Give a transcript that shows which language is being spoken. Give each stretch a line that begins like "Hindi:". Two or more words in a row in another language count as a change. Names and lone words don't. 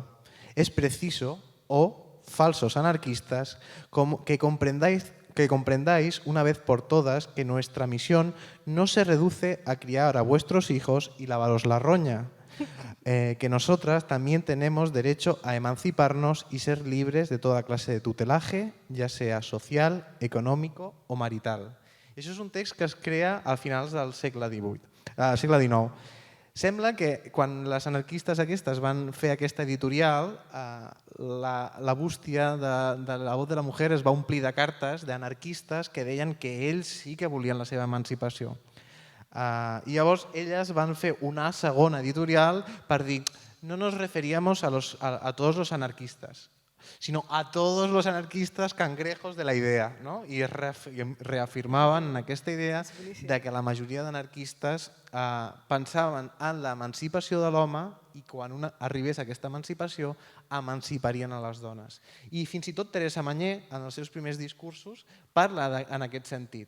Spanish: Es preciso, falsos anarquistas, que comprendáis una vez por todas que nuestra misión no se reduce a criar a vuestros hijos y lavaros la roña, que nosotras también tenemos derecho a emanciparnos y ser libres de toda clase de tutelaje, ya sea social, econòmico o marital.
Catalan: I això és un text que es crea al finals del segle XIX. Sembla que quan les anarquistes aquestes van fer aquesta editorial, la bústia de la voz de la mujer es va omplir de cartes d'anarquistes que deien que ells sí que volien la seva emancipació. I llavors elles van fer una segona editorial per dir
Spanish: no nos referíamos a todos los anarquistas, sino a todos los anarquistas cangrejos de la idea, no?
Catalan: I reafirmaven aquesta idea de que la majoria d'anarquistes pensaven en l'emancipació de l'home i quan arribés aquesta emancipació emanciparien a les dones. I fins i tot Teresa Mañé, en els seus primers discursos, parla en aquest sentit.